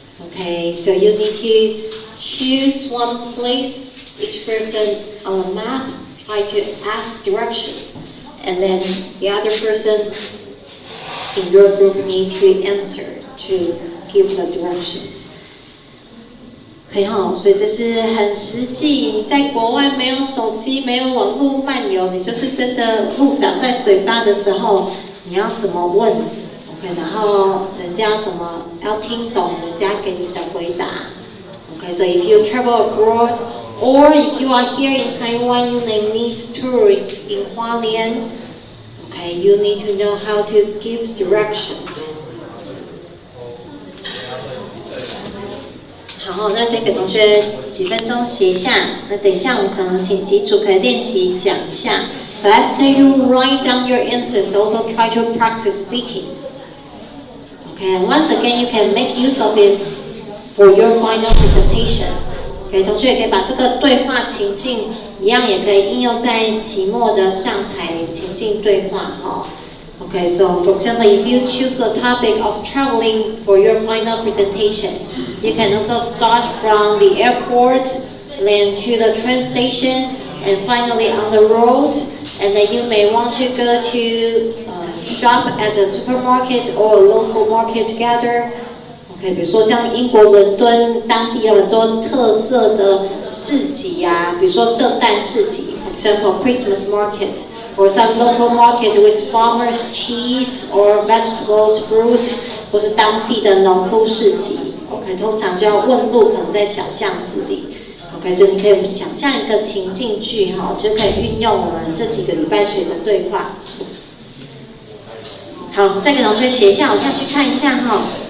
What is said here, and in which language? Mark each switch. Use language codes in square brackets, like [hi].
[en] Okay, so you need to choose one place, each person on the map, try to ask directions, and then the other person in your group need to answer to give the directions. [zh] 可以哈，所以这是很实际。你在国外没有手机、没有网络漫游，你就是真的路长在嘴巴的时候，你要怎么问 ？OK， 然后人家怎么要听懂人家给你的回答 ？OK， [en] so if you travel abroad or if you are here in Taiwan, you may meet tourists in Hualien.Okay, you need to know how to give directions. [zh] 好，那先给同学几分钟写一下。那等一下我们可能请几组可以练习讲一下。 [en] So after you write down your answers, also try to practice speaking. Okay, and once again you can make use of it for your final presentation. [zh] Okay, 同学也可以把这个对话情境一样，也可以应用在期末的上台情境对话哈。 [en] Okay, so for example, if you choose a topic of traveling for your final presentation, you can also start from the airport, then to the train station, and finally on the road. And then you may want to go to shop at a supermarket or a local market together.Okay, [zh] 比如说像英国伦敦当地有很多特色的市集啊，比如说圣诞市集 [en] ，for example Christmas market, or some local market with farmers' cheese or vegetables, fruits, [zh] 或是当地的农夫市集。 OK， 通常就要问路，可能在小巷子里。OK， 所以你可以想象一个情境剧哈，就可以运用我们这几个礼拜学的对话。好，再给同学写一下，我下去看一下哈。